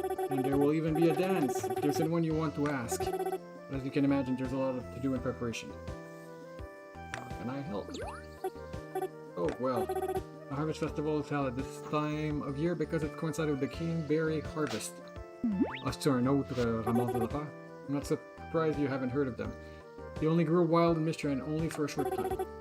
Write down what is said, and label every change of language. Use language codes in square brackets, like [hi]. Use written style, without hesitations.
[en] And there will even be a dance, if there's anyone you want to ask. But as you can imagine, there's a lot to do in preparation. How can I help? Oh, well. The Harvest Festival is held at this time of year because it coincided with the Caneberry harvest. [fr] Ah, c'est un autre ramasse de affaires. [en] I'm not surprised you haven't heard of them. They only grew wild in Mistria and only for a short time.